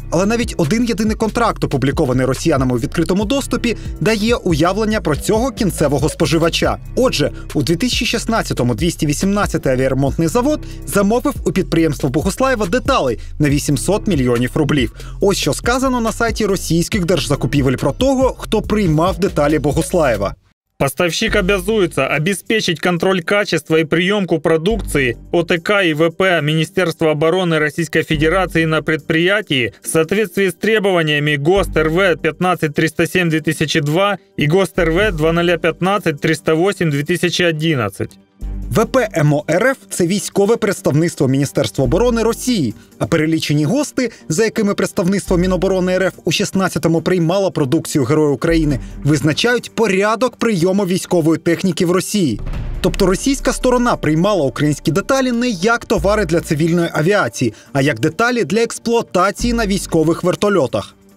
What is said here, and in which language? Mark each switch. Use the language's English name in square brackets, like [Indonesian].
[Ukrainian] Але навіть один єдиний контракт, опублікований росіянами у відкритому доступі, дає уявлення про цього кінцевого споживача. Отже, у 2016-му 218-й авіаремонтний завод замовив у підприємства Богуслаєва деталей на 800 мільйонів рублів. Ось що сказано на сайті російських держзакупівель про того, хто приймав деталі Богуслаєва. [Russian] Поставщик обязуется обеспечить контроль качества и приемку продукции ОТК и ВП Министерства обороны Российской Федерации на предприятии в соответствии с требованиями ГОСТ РВ 15-307-2002 и ГОСТ РВ 2015-308-2011. [Ukrainian] ВП МО РФ – це військове представництво Міністерства оборони Росії, а перелічені ГОСТи, за якими представництво Міноборони РФ у 16-му приймало продукцію Героя України, визначають порядок прийому військової техніки в Росії. Тобто російська сторона приймала українські деталі не як товари для цивільної авіації, а як деталі для експлуатації на військових вертольотах.